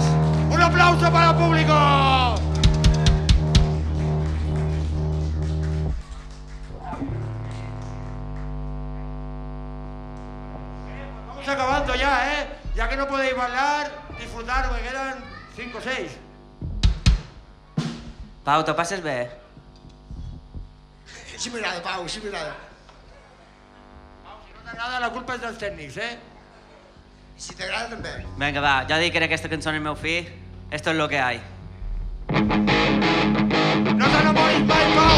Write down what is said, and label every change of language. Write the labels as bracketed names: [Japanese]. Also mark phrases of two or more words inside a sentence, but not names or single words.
[Spanish] ¡Un aplauso para el público! Vamos acabando ya, ¿eh? Ya que no podéis bailar, disfrutar, me quedan 5 o 6. [Catalan] Pau, te passes bé? Sí m'agrada, Pau, sí m'agrada. Pau, si no t'agrada, la culpa és dels tècnics, eh? I si t'agrada també. Vinga, va, ja dedicaré aquesta cançó al meu fill. [Spanish] Esto es lo que hay. [Catalan] No t'enamoris mai, Pau!